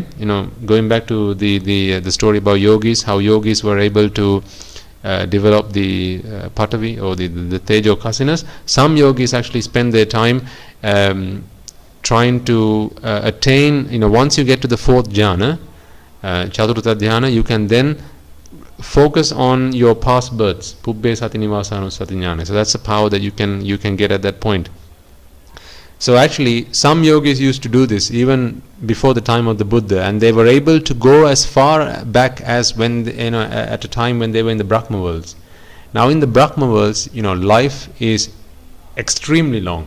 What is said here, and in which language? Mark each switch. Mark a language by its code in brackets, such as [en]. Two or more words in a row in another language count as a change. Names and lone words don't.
[en] Going back to the story about yogis, how yogis were able to develop the patavi or the [pi] tejo kasinas. [en] Some yogis actually spend their time trying to attain, once you get to the fourth jhana, [sa] chaturtha dhyana, [en] you can then focus on your past births. [pi] Pubbe sati nivasanussati jnane. [en] So that's the power that you can get at that point. So actually, some yogis used to do this even before the time of the Buddha, and they were able to go as far back as when at a time when they were in the Brahma worlds. Now in the Brahma worlds, life is extremely long.